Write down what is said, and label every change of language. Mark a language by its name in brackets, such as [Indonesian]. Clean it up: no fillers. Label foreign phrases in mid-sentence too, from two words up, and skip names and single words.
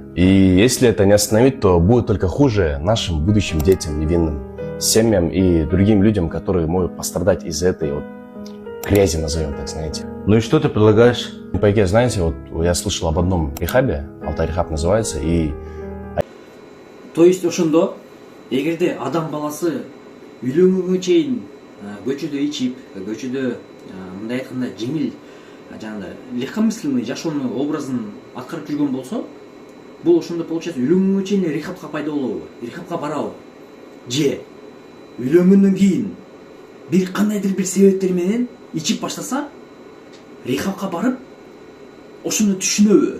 [Russian] И если это не остановить, то будет только хуже нашим будущим детям невинным, семьям и другим людям, которые могут пострадать из-за этой вот грязи, назовем так, знаете. Ну и что ты предлагаешь? ЛМБК, знаете, вот я слышал об одном рехабе, Алтай Рехаб называется, и... [Kyrgyz] То есть ошондо, эгерде адам баласы үйлөнгөнгө чейин көчөдө ичип, көчөдө мындай айтканда жеңил жанагы легкомысленный жашоонун образын аткарып жүргөн болсо, бул ошондо получается үйлөнгөнгө чейин рехабка пайда болобу, рехабка барабы, же үйлөнгөндөн кийин бир кандайдыр бир себептер менен ичип баштаса, рехабка барып ошону түшүнөбү.